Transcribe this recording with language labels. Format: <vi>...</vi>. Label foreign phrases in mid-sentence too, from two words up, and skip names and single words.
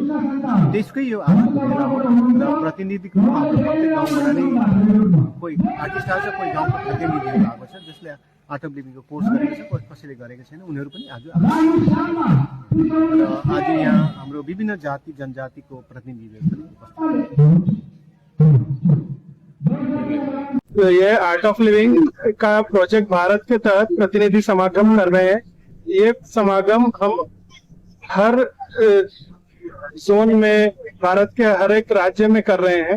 <ne>त्यसकै यो आजको भेला हो र प्रतिनिधिको रूपमा हाम्रो प्रत्येक गाउँबाट नै कोही आर्टिस्ट आएको छ, कोही गाउँको प्रतिनिधिहरू आएको छ जसले आर्ट अफ लिभिङको कोर्स गरेको छ, कसैले गरेको छैन, उनीहरू पनि आज र आज यहाँ हाम्रो विभिन्न जाति जनजातिको प्रतिनिधिहरू पनि उपस्थित।</ne> <hi>तो ये आर्ट ऑफ लिविंग का प्रोजेक्ट भारत के तहत प्रतिनिधि समागम कर रहे हैं। ये समागम हम हर जोन में, भारत के हर एक राज्य में कर रहे हैं।</hi>